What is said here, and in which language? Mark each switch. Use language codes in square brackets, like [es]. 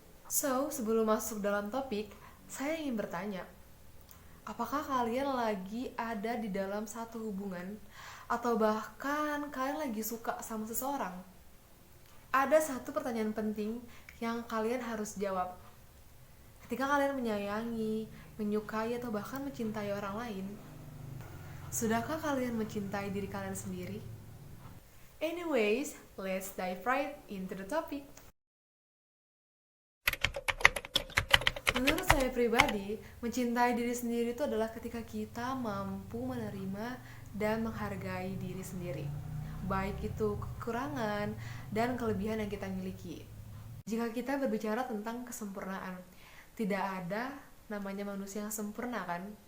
[id] So, sebelum masuk dalam topik, saya ingin bertanya, apakah kalian lagi ada di dalam satu hubungan atau bahkan kalian lagi suka sama seseorang? Ada satu pertanyaan penting yang kalian harus jawab. Ketika kalian menyayangi, menyukai, atau bahkan mencintai orang lain, sudahkah kalian mencintai diri kalian sendiri? [en] Anyways, let's dive right into the topic. [id] Menurut saya pribadi, mencintai diri sendiri itu adalah ketika kita mampu menerima dan menghargai diri sendiri, baik itu kekurangan dan kelebihan yang kita miliki. Jika kita berbicara tentang kesempurnaan, tidak ada namanya manusia yang sempurna, kan?